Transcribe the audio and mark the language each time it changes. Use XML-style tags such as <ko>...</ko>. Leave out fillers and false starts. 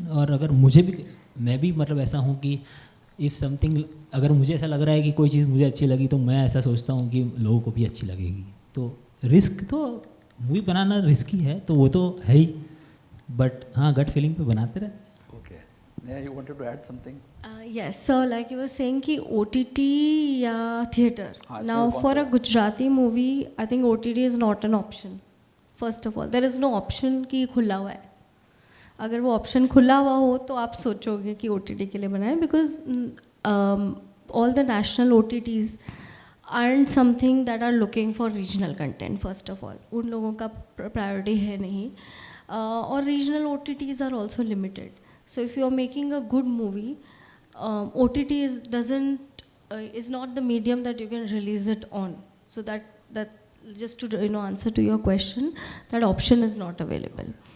<hi>और अगर मुझे भी मैं भी मतलब ऐसा हूँ कि</hi> <en>if something</en> <hi>अगर मुझे ऐसा लग रहा है कि कोई चीज़ मुझे अच्छी लगी तो मैं ऐसा सोचता हूँ कि लोगों को भी अच्छी लगेगी. तो रिस्क तो मूवी बनाना रिस्की है तो वो तो है ही, बट हाँ गट फीलिंग पे बनाते रहते.</hi> <en>Okay. Yeah, you wanted to add something? Yes, so like you were saying</en> <hi>कि OTT या</hi> <en>theatre.</en> <hi>हाँ,</hi> <en>Now</en> <hi>इसमें</hi> <en>for</en> <hi>कौन</hi> <en>a Gujarati movie, I think OTT is not an option. First of all, there is no option</en> <hi>कि खुला हुआ है. अगर वो ऑप्शन खुला हुआ हो तो आप सोचोगे कि OTT के लिए बनाएं, because</hi> <en>all the national OTTs aren't something that are looking for regional content. First of all,</en> <hi>उन लोगों का priority है नहीं.</hi> <en>और regional OTTs are also limited. So if you are making a good movie, OTT is not the medium that you can release it on. So that just to answer to your question, that option is not available.</en>